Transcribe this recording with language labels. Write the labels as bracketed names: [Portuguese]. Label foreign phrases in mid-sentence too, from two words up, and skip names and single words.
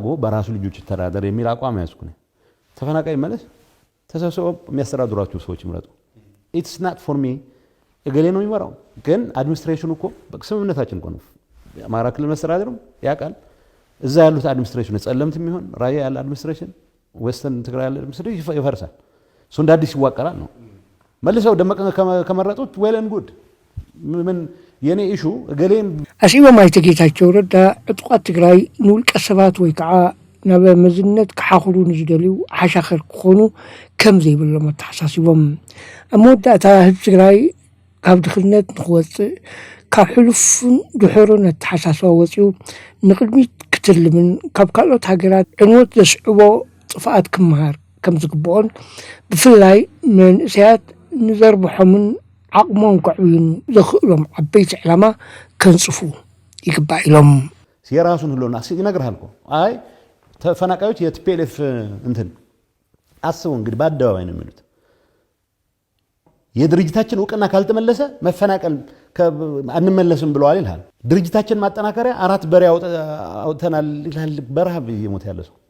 [Amharic] በራሱ ልጆች ተዳደር የሚል አቋም ያዝኩ ነው። ተፈናቃይ መለስ ተሰብስበው የሚያስተዳድሯቸው ሰዎች ይምረጡ። [English] It's not for me [Amharic] እገሌ ነው የሚመራው። ግን አድሚኒስትሬሽኑ እኮ በስምምነታችን እኮ ነው። አማራ ክልል መስተዳድርም ያውቃል። እዛ ያሉት አድሚኒስትሬሽን ጸለምት የሚሆን ራያ ያለ አድሚኒስትሬሽን ወስተን ትግራይ ያለ አድሚኒስትሬሽን ይፈርሳል። እሱ እንደ አዲስ ይዋቀራል ነው። መልሰው ደመቀ ከመረጡት [English] well and good። [Amharic] ምን የኔ ኢሹ እገሌም [Tigrinya] ኣሲቦም ኣይተ ጌታቸው ረዳ ዕጡቃት ትግራይ ንውልቀ ሰባት ወይ ከዓ ናብ መዝነት ክሓኽሉ ንዝደልዩ ሓሻኸር ክኾኑ ከም ዘይብሎም ኣተሓሳሲቦም ኣብ መወዳእታ ህዝቢ ትግራይ ካብ ድኽነት ንክወፅእ ካብ ሕሉፍን ድሑርን ኣተሓሳስባ ወፂኡ ንቅድሚት ክትልምን ካብ ካልኦት ሃገራት ዕንወት ዘስዕቦ ጥፍኣት ክመሃር ከም ዝግብኦን ብፍላይ መንእሰያት ንዘርብሖምን ዓቕሞም ከዕብዩን ዘኽእሎም ዓበይቲ ዕላማ ከንጽፉ ይግባእ ኢሎም [Amharic] የራሱን ህሎና ይነግርሃል እኮ አይ ተፈናቃዮች የቲፒኤልኤፍ እንትን አስቡ እንግዲህ በአደባባይ ነው የሚሉት የድርጅታችን እውቅና ካልተመለሰ መፈናቀል አንመለስም ብለዋል ይላል። ድርጅታችን ማጠናከሪያ 4 በሬ አውጥተናል ይላል። በረሃብ እየሞተ ያለ